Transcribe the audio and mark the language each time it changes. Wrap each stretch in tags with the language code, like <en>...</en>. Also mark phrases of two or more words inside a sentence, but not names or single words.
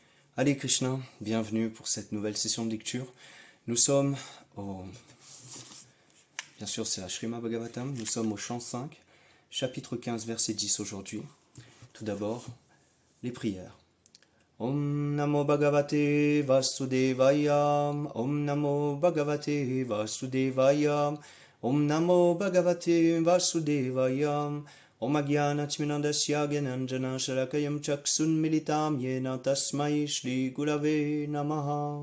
<fr>Allez Krishna, bienvenue pour cette nouvelle session de lecture. Nous sommes bien sûr c'est la Srimad Bhagavatam, nous sommes au chant 5, chapitre 15, verset 10 aujourd'hui. Tout d'abord, les prières.</fr> <sa>ॐ नमो भगवते वासुदेवाय, ॐ नमो भगवते वासुदेवाय, ॐ नमो भगवते वासुदेवाय, ॐ अज्ञानतिमिनन्दस्य ज्ञानाञ्जन शलाकयम् चक्षुन् मिलितम् येन तस्मै श्री गुरवे नमः.</sa>